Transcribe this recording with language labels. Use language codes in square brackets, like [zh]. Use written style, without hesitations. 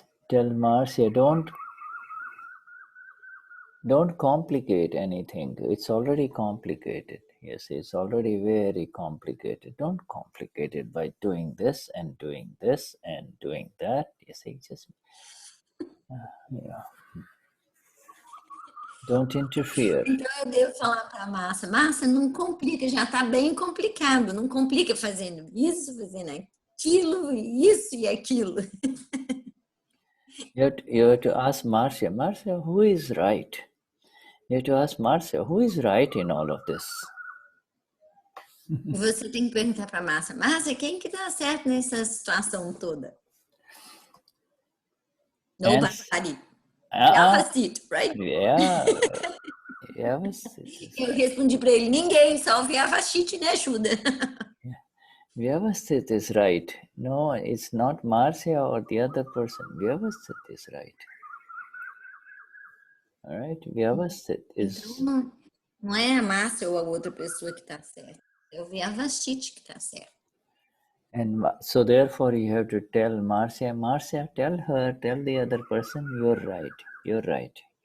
[en] Tell Marcia, don't complicate anything. It's already complicated. Yes, it's already very complicated. Don't complicate it by doing this and doing this and doing that. You see, just don't interfere. [pt] Então eu devo falar para a Márcia, não complica, já está bem complicado. Não complica fazendo isso, fazendo aquilo, isso e aquilo. [en] You have to ask Marcia, who is right? You have to ask Marcia, who is right in all of this? [pt] E você tem que perguntar para a Márcia, quem que está certo nessa situação toda? [en] Nobody. Vyavasthit, right? [pt] Eu respondi para ele, ninguém, só Vyavasthit, né, Shuddha? [en] Vyavasthit is right. No, it's not Marcia or the other person. Vyavasthit is right. All right? Vyavasthit is... [pt] Então, não é a Marcia ou a outra pessoa que está certa. É o Vyavasthit que está certo. [en] And so therefore you have to tell Marcia, tell the other person, you're right.